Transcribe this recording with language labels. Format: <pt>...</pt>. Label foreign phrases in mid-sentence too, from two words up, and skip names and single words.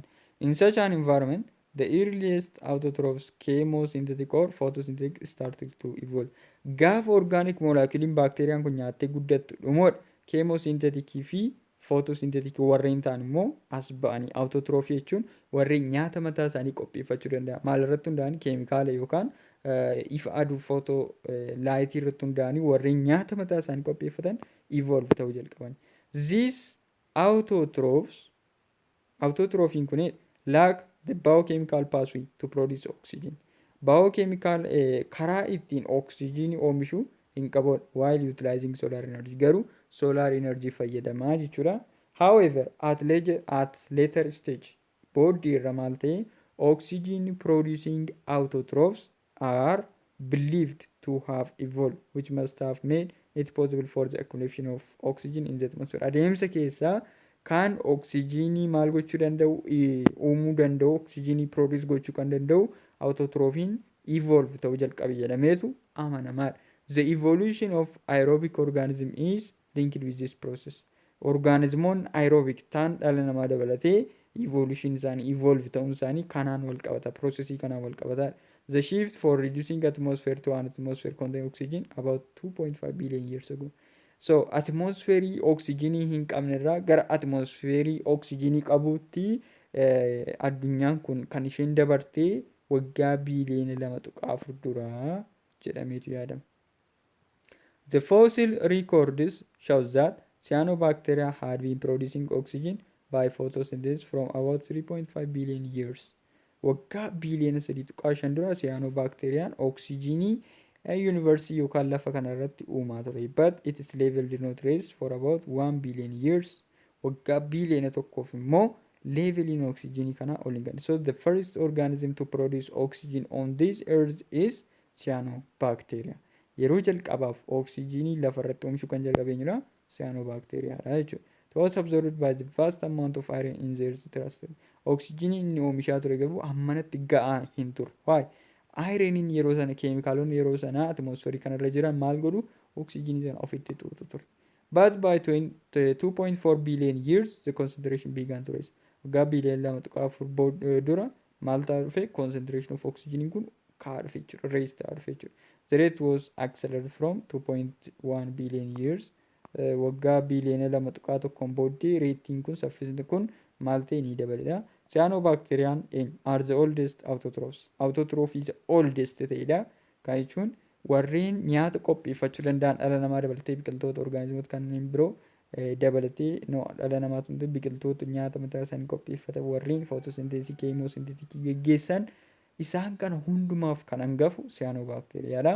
<en>In such an environment, the earliest autotrophs chemosynthetic or photosynthetic started to evolve.</en> <om>Gaafa</om> <en>organic molecule</en> <om>bakteeriyaan kun nyaattee guddattu dhumoodha. Chemosynthetic fi photosynthetic warreen ta'an immoo as ba'anii autotrophy jechuun warreen nyaata mataa isaanii qopheeffachuu danda'a. Maal irratti hundaa'an? Keemikaala yookaan ifa aduu footoo laayitii irratti hundaa'anii warreen nyaata mataa isaanii qopheeffatan evolve ta'uu jalqaban.</om> <en>These autotrophs kun lack the biochemical pathway to produce oxygen.</en> <om>Biochemical karaa ittiin oxygen oomishuu hin qaban</om> <en>while utilizing solar energy.</en> <om>Garuu</om> <en>solar energy</en> <om>fayyadamaa jechuudha.</om> <en>However, at later stage,</en> <om>booddee irra maal ta'e</om> <en>oxygen producing autotrophs are believed to have evolved, which must have made it possible for the accumulation of oxygen in the atmosphere.</en> <om>Adeemsa keessaa kan oksijiinii maal gochuu danda'u uumuu danda'u oksijiinii produce gochuu kan danda'u autotrophiin evolve ta'uu jalqabe jedhameetu amanamaadha.</om> <en>The evolution of aerobic organism is linked with this process.</en> <om>Organismoonni aerobic ta'an dhala namaa dabalatee evolution isaanii evolve ta'uun isaanii kanaan wal qabata, processii kanaan wal qabata.</om> <en>The shift for reducing atmosphere to an atmosphere containing oxygen about 2.5 billion years ago.</en> <om>So atmosfeerii oksijiinii hin qabnerraa gara atmosfeerii oksijiinii qabuutti addunyaan kun kan isheen dabartee waggaa biiliyoona 2.4 duraa jedhameetu yaadama.</om> <en>The fossil records shows that Cyanobacteria had been producing oxygen by photosynthesis from about 3.5 billion years.</en> <om>Waggaa biiliyoona 3.5 dura Cyanobacteriaan oksijiinii universe yookaan lafa kanarratti uumaa ture.</om> <en>But its level did not rise for about 1 billion years.</en> <om>Waggaa biiliyoona tokkoof immoo leveliin oksijiinii kanaa ol hin galle.</om> <en>So the first organism to produce oxygen on this earth is Cyanobacteria.</en> <om>Yeroo jalqabaaf oksijiinii lafarratti oomishuu kan jalqabeenyudha Cyanobacteriaadha jechuudha.</om> <en>It was absorbed by the vast amount of iron in the earth's crust.</en> <om>Oksijiinii inni oomishaa ture garuu hammanatti ga'aa hin turre.</om> <en>Why?</en> <om>Ironiin yeroo sana keemikaalonni yeroo sana atmosfeerii kanarra jiran maal godhu oksijiinii sana ofitti xuuxu ture.</om> <en>But by 2.4 billion years the concentration began to rise.</en> <om>Waggaa biiliyoona 2.4 dura maal ta'aa dhufe</om> <en>concentration of oxygen</en> <om>kun ka'aa dhufe jechuudha. Raise ta'aa dhufe jechuudha.</om> <en>The rate was accelerated from 2.1 billion years.</en> <om>Waggaa biiliyoona 2.1 booddee reetiin kun saffisni kun maal ta'e ni dabaledha.</om> <en>Cyanobacteriaan are the oldest autotrophs. Autotrophy is oldest ta'edha.</en> <om>Kan jechuun warreen nyaata qopheeffachuu danda'an dhala namaa dabalatee biqiltoota orgaanizimoota kanneen biroo dabalatee dhala namaatu biqiltoota nyaata mataa isaanii qopheeffatan warreen footosinteesii keemoosinteetikii geggeessan isaan kana hundumaaf kan hangafu Cyanobacteriaadha.</om>